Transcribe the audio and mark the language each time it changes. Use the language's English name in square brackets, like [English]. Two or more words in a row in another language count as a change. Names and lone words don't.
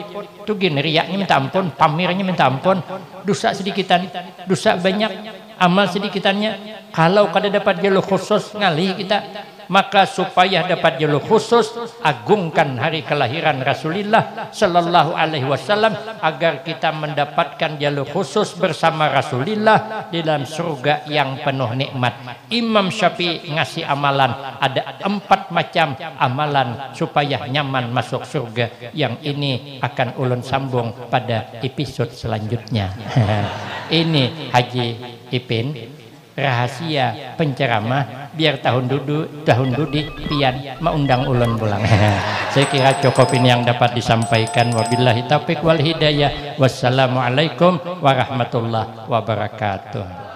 [Indonesian] Tuh gini riaknya minta ampun, pamirnya minta ampun, dosa sedikitan, dosa banyak, amal sedikitannya. Kalau kada dapat jalur khusus ngalih kita, maka supaya dapat jalur khusus, agungkan hari kelahiran Rasulullah [Arabic] صلى الله عليه وسلم [Indonesian] agar kita mendapatkan jalur khusus bersama Rasulullah di dalam surga yang penuh nikmat. Imam Syafi'i ngasih amalan, ada 4 macam amalan supaya nyaman masuk surga. [Banjar] Yang ini akan ulun sambung pada episode selanjutnya. Ini Haji Ipin, rahasia penceramah biar tahun dudi pian mengundang ulun pulang. [Indonesian] Saya kira cukup ini yang dapat disampaikan. [Arabic] وبالله التوفيق والهداية. والسلام عليكم ورحمة الله وبركاته.